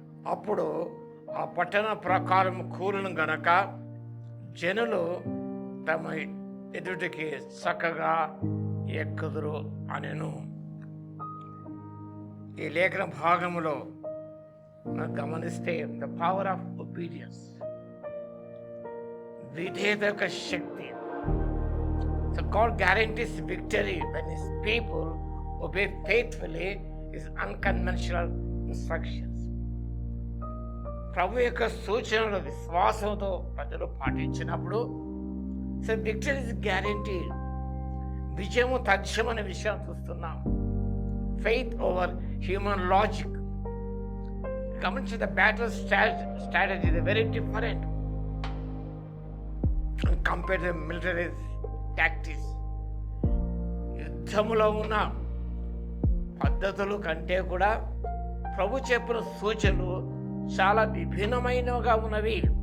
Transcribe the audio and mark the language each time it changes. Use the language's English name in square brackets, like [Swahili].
[Telugu] అప్పుడు ఆ పట్టణ ప్రాకారము కూలును గనక జనులు తమ ఎదుటికి చక్కగా ఎక్కుదురు అనెను. ఈ లేఖన భాగములో గమనిస్తే [English] the power of obedience, [Telugu] విధేయత శక్తి. [English] So God guarantees victory when His people obey faithfully His unconventional instructions. [Telugu] ప్రభు యొక్క సూచనలు విశ్వాసంతో ప్రజలు పాటించినప్పుడు [English] Victory is guarantee. [Telugu] విజయము తథ్యమనే విషయం చూస్తున్నాం. [English] Faith over human logic. గమనించి the battle strategy is very different compared to military tactics. [Telugu] యుద్ధములో ఉన్న పద్ధతులు కంటే కూడా ప్రభు చెప్పిన సూచనలు చాలా విభిన్నమైనవిగా ఉన్నవి.